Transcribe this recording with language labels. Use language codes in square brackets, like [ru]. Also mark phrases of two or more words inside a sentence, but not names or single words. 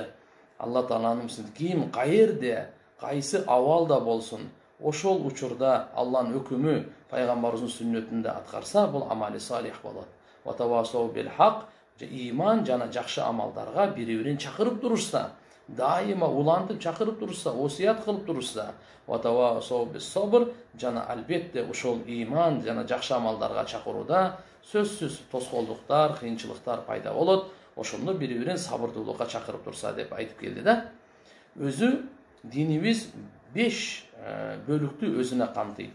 [ky] Алла Тааланын ким каерде, кайсы абалда болсун, ошол учурда Алланын өкүмү пайгамбарыбыздын сүннөтүндө аткарса, бул [ar] عمل صالح [ky] болот. [ar] وتواصوا بالحق, [ky] ыйман жана жакшы амалдарга бири-бирин чакырып турушса, дайыма улантып чакырып турушса, осуят кылып турушса, [ar] وتواصوا بالصبر, [ky] жана албетте ошол ыйман жана жакшы амалдарга чакырууда сөзсүз тоскоолдуктар, кыйынчылыктар пайда болот. Ошондо бири-бирин сабырдуулукка чакырып турса деп айтып келди да. Өзү динибиз 5 бөлүктү өзүнө камтыйт.